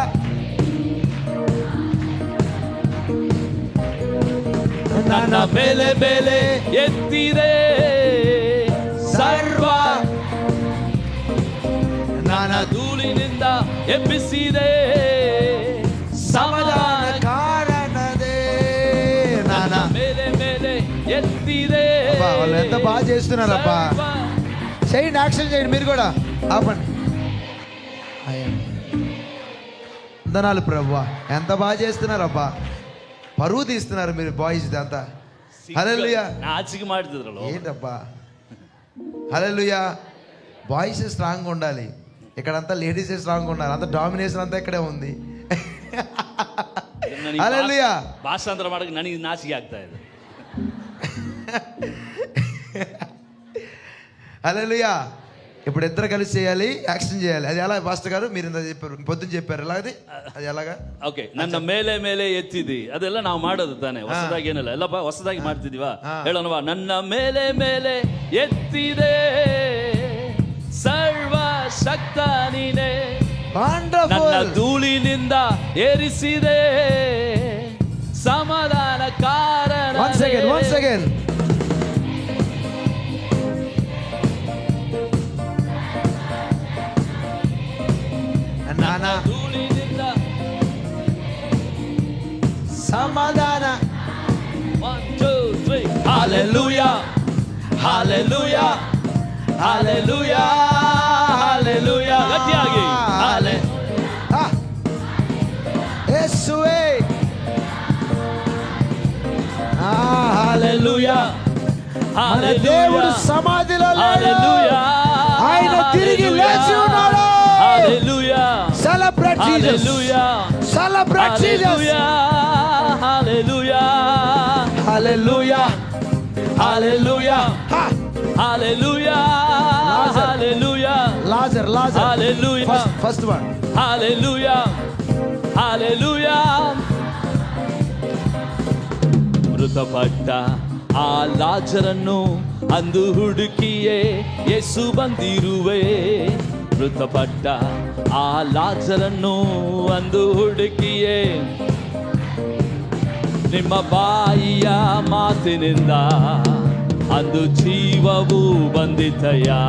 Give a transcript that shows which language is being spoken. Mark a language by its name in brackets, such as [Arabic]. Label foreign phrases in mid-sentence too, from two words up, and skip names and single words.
[Kannada] ನನ್ನ ಮೇಲೆ ಮೇಲೆ ಎತ್ತಿದೆ, ಸರ್ವ ನನ್ನ ಧೂಳಿನಿಂದ ಎಬ್ಬಿಸಿದೆ, ಸಮಾಧಾನ కారణదే ನನ್ನ ಮೇಲೆ ಮೇಲೆ ఎత్తిదే. [Telugu] అబ్బా, వాళ్ళు ఎంత బాగా చేస్తున్నారబ్బా. చేయండి, యాక్షన్ చేయండి మీరు కూడా. ఆపండి. వందనాలు ప్రభువా, ఎంత బాగా చేస్తున్నారబ్బా, పరువు తీస్తున్నారు మీరు బాయ్స్ ఇదంతా. హల్లెలూయా. నాచికి మాడుతున్నారు ఏంటబ్బా, హల్లెలూయా. [English] boys strong [Telugu] ఉండాలి, ఇక్కడంతా [English] ladies strong [Telugu] ఉండాలి, అంత డామినేషన్ అంతా ఇక్కడే ఉంది. హల్లెలూయా. [Kannada] ಭಾಷಾಂತರ ಮಾಡಕ್ಕೆ ನನಗೆ ನಾಚಿಕೆ ಆಗ್ತಾ ಇದೆ. [Telugu] హల్లెలూయా. ఇప్పుడు ఇద్దరు కలిసి చేయాలి, యాక్షన్ చేయాలి. అది ఎలా పాస్టర్ గారు మీరు ఇంత చెప్పారు, పొద్దున చెప్పారు, ఎలా అది ఎలాగా? [Kannada] ಓಕೆ, ನನ್ನ ಮೇಲೆ ಮೇಲೆ ಎತ್ತಿದಿ, ಅದೆಲ್ಲ ನಾವು ಮಾಡೋದು ತಾನೆ, ಹೊಸದಾಗಿ ಏನಿಲ್ಲ, ಎಲ್ಲ ಹೊಸದಾಗಿ ಮಾಡ್ತಿದೀವಾ? ಹೇಳೋಣವಾ, ನನ್ನ ಮೇಲೆ ಮೇಲೆ ಎತ್ತಿದೆ, ಸರ್ವ ಶಕ್ತ ನೀನೇ, ನನ್ನ ಧೂಳಿನಿಂದ ಏರಿಸಿದೆ, ಸಮಾಧಾನ ಕಾರಣ. [English] One second. [Kannada] ನನ್ನ ಧೂಳಿನಿಂದ ಸಮಾಧಾನ. [English] 1 2 3 Hallelujah, hallelujah, hallelujah, hallelujah. [Kannada] ಗಟ್ಟಿಯಾಗಿ ಯೇಸುವೇ. [English] Hallelujah, [Telugu] మన దేవుడు సమాధిలో లేడు, [English] hallelujah, [Telugu] ఆయన తిరిగి లేచి ఉన్నాడు. [English] Hallelujah, Celebrate Jesus. hallelujah, Celebrate Jesus. hallelujah, hallelujah, hallelujah, Ha. hallelujah, Lazarus. hallelujah, Lazarus. hallelujah, First one. hallelujah, hallelujah. [Kannada] ಮೃತಪಟ್ಟ ಆ ಲಾಜರನ್ನು ಅಂದು ಹುಡುಕಿಯೇ ಯೇಸು ಬಂದಿರುವೆ, ಮೃತಪಟ್ಟ ಆ ಲಾಜರನ್ನು ಅಂದು ಹುಡುಕಿಯೇ, ನಿಮ್ಮ ಬಾಯಿಯ ಮಾತಿನಿಂದ ಅಂದು ಜೀವವು ಬಂದಿತಯ್ಯ.